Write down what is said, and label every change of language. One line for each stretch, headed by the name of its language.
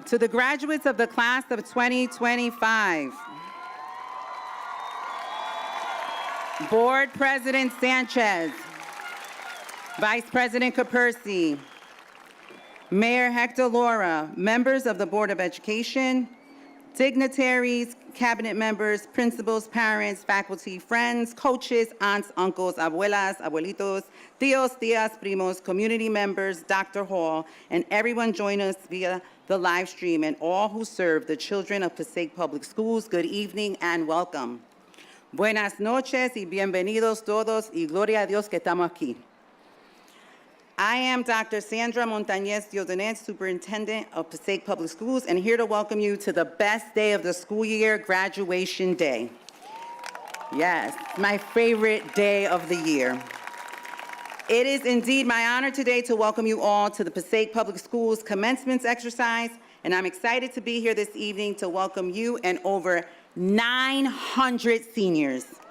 English: To the graduates of the class of 2025, Board President Sanchez, Vice President Capersi, Mayor Hector Laura, members of the Board of Education, dignitaries, cabinet members, principals, parents, faculty, friends, coaches, aunts, uncles,
Spanish: abuelas, abuelitos, tios, tias, primos,
English: community members, Dr. Hall, and everyone joining us via the live stream, and all who serve the children of Passaic Public Schools, good evening and welcome.
Spanish: Buenas noches y bienvenidos todos, y gloria a Dios que estamos aquí.
English: I am Dr. Sandra Montañez Diodanet, Superintendent of Passaic Public Schools, and here to welcome you to the best day of the school year, Graduation Day. Yes, my favorite day of the year. It is indeed my honor today to welcome you all to the Passaic Public Schools Commencement exercise, and I'm excited to be here this evening to welcome you and over 900 seniors.